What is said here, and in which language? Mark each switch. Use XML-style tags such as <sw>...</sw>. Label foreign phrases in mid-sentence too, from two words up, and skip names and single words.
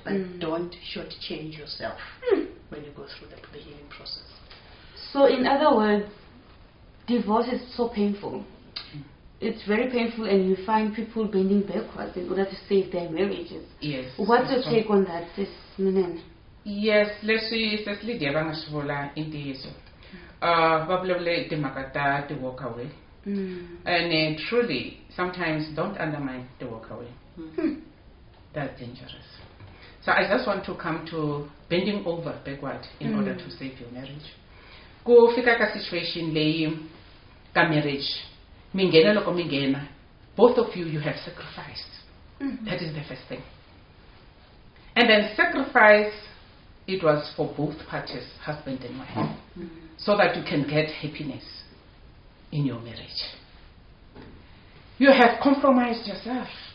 <en>But don't shortchange yourself when you go through the healing process. So in other words, divorce is so painful. It's very painful, and you find people bending backwards in order to save their marriages. Yes. What's your take on that, Sis Minene?</en> <ts>Yes, leswi sesilidya va nga swi vula i ntiyiso. vavulavule timhaka ta ti</ts> <en>walk away. And truly, sometimes don't undermine the walk away. That's dangerous. So I just want to come to bending over backward in order to save your marriage.</en> <ts>Go fika ka situation leyi ka marriage. Mingena loko mingena.</ts> <en>Both of you have sacrificed. That is the first thing. And then sacrifice, it was for both parties, husband and wife, so that you can get happiness in your marriage. You have compromised yourself.</en>